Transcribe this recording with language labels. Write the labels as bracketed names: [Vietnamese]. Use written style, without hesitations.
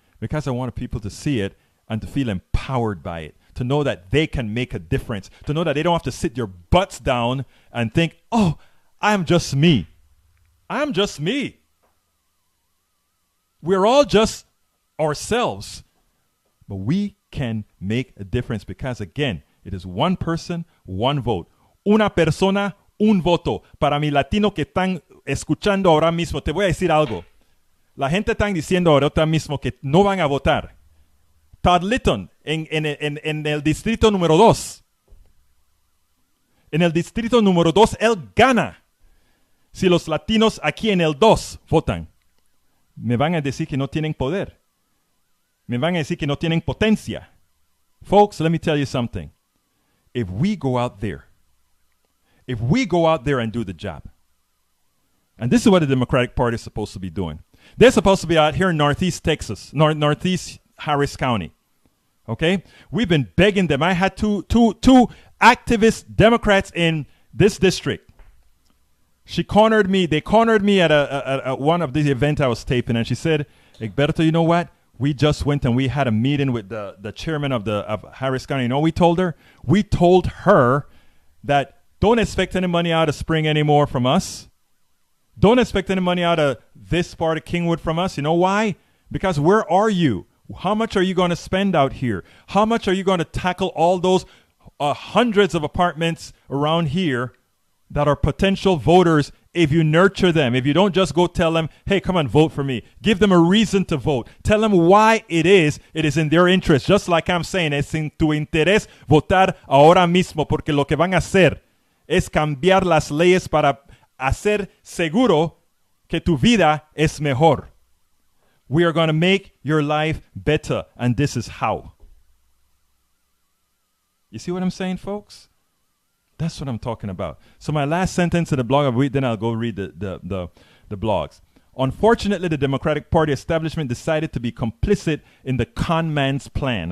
[English] Because I want people to see it and to feel empowered by it, to know that they can make a difference, to know that they don't have to sit their butts down and think, oh, I'm just me. I'm just me. We're all just ourselves. But we can make a difference because, again, it is one person, one vote. [Spanish] Una persona, un voto. Para mi latino que están escuchando ahora mismo, te voy a decir algo. La gente está diciendo ahora mismo que no van a votar. Todd Litton en el distrito número 2. En el distrito número 2, él gana. Si los latinos aquí en el 2 votan, me van a decir que no tienen poder. Me van a decir que no tienen potencia. [English] Folks, let me tell you something. If we go out there and do the job, and this is what the Democratic Party is supposed to be doing. They're supposed to be out here in Northeast Texas, Northeast Harris County. Okay? We've been begging them. I had two activist Democrats in this district. They cornered me at one of the events I was taping, and she said, Egberto, you know what? We just went and we had a meeting with the chairman of Harris County. You know what we told her? We told her that don't expect any money out of Spring anymore from us. Don't expect any money out of this part of Kingwood from us. You know why? Because where are you? How much are you going to spend out here? How much are you going to tackle all those hundreds of apartments around here that are potential voters if you nurture them? If you don't just go tell them, hey, come and vote for me. Give them a reason to vote. Tell them why it is in their interest. Just like I'm saying, [Spanish] es en tu interés votar ahora mismo, porque lo que van a hacer es cambiar las leyes para hacer seguro que tu vida es mejor. [English] We are going to make your life better, and this is how. You see what I'm saying, folks? That's what I'm talking about. So my last sentence in the blog, then I'll go read the blogs. Unfortunately, the Democratic Party establishment decided to be complicit in the con man's plan.